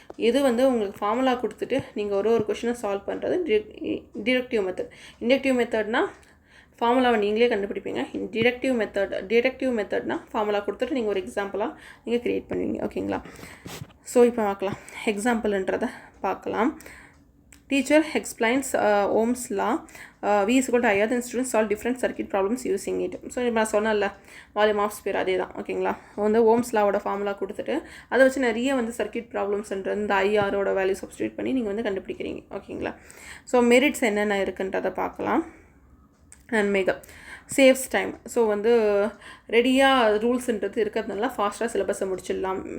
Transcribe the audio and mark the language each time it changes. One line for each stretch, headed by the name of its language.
Tamil: இது வந்து உங்களுக்கு ஃபார்முலா கொடுத்துட்டு நீங்கள் ஒரு கொஷினை சால்வ் பண்ணுறது டிடக்டிவ் மெத்தட். இண்டக்டிவ் மெத்தட்னா ஃபார்முலாவை நீங்களே கண்டுபிடிப்பீங்க. டிடக்டிவ் மெத்தட்னா ஃபார்முலா கொடுத்துட்டு நீங்கள் ஒரு எக்ஸாம்பிளாக நீங்கள் க்ரியேட் பண்ணுவீங்க. ஓகேங்களா. ஸோ இப்போ பார்க்கலாம், எக்ஸாம்பிள்ன்றதை பார்க்கலாம்.
English: Teacher explains Ohm's law. V is equal to IR, then students solve different circuit problems using it.
Tamil: So இப்போ நான் சொன்னல வால்யூம் ஆஃப் ஸ்பியர் அதே தான். ஓகேங்களா. வந்து ஓம்ஸ் லாவோட ஃபார்முலா கொடுத்துட்டு அதை வச்சு நிறைய வந்து சர்க்கியூட் ப்ராப்ளம்ஸ்ன்றது இந்த ஐஆரோட வேல்யூ சப்ஸ்டியூட் பண்ணி நீங்கள் வந்து கண்டுபிடிக்கிறீங்க. ஓகேங்களா. ஸோ மெரிட்ஸ் என்னென்ன இருக்குன்றதை பார்க்கலாம். நன்மைகள், சேவ்ஸ் டைம். ஸோ வந்து ரெடியாக ரூல்ஸ்ன்றது இருக்கிறதுனால ஃபாஸ்ட்டாக சிலபஸை முடிச்சிடலாம்.